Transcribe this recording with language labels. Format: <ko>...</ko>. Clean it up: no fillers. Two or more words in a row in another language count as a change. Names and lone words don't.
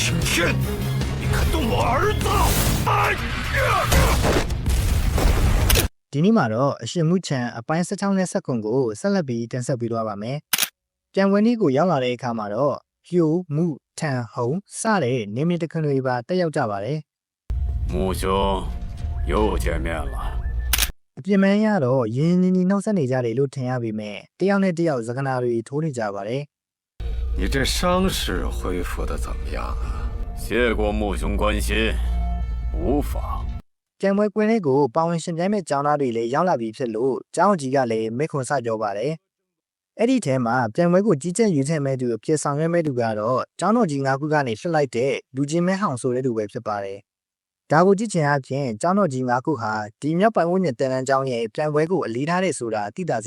<zh>天，你敢动我儿子！哎呀！</zh> <my>ဒီနေ့မှာတော့အရှင်မူချန်အပိုင်း16နဲ့ဆက်ကွန်ကိုဆက်လက်ပြီးတင်ဆက်ပေးသွားပါမယ်။ပြန်ဝင်နည်းကိုရောက်လာတဲ့အခါမှာတော့ဟျိုမူထန်ဟုံစတဲ့နေမြေတခွင်တွေပါတက်ရောက်ကြပါတယ်</my> <zh>“ 母兄，又见面了。</zh> <my>အပြင်မန်းရတော့ရင်းနှီးနှောက်ဆက်နေကြတယ်လို့ထင်ရပေမဲ့တယောက်နဲ့တယောက်စကားနာတွေထိုးနေကြပါတယ်</my> <zh>你这伤势恢复的怎么样啊？谢过母兄关心，无妨。</zh> <my>ပြန်ပွဲကွင်းလေးကိုပါဝင်ရှင်ပြိုင်မဲ့ကျောင်းသားတွေလည်းရောက်လာပြီဖြစ်လို့ကျောင်းကြီးကလည်းမိခွန်စကြောပါတယ်။အဲ့ဒီထဲမှာပြန်ပွဲကိုကြီးကြပ်ရွေးချယ်မဲ့သူအဖြစ်ဆောင်ရွက်မဲ့သူကတော့ကျောင်းတော်ကြီး9ခုကနေလွှတ်လိုက်တဲ့လူချင်းမဲဟောင်ဆိုတဲ့သူပဲဖြစ်ပါတယ်။ဒါကိုကြည့်ချင်အပြင်ကျောင်းတော်ကြီး9ခုဟာဒီမြောက်ပိုင်းဝန်းကျင်တန်တန်းကျောင်းရဲ့ပြန်ပွဲကိုအလေးထားတဲ့ဆိုတာသိတာ</my>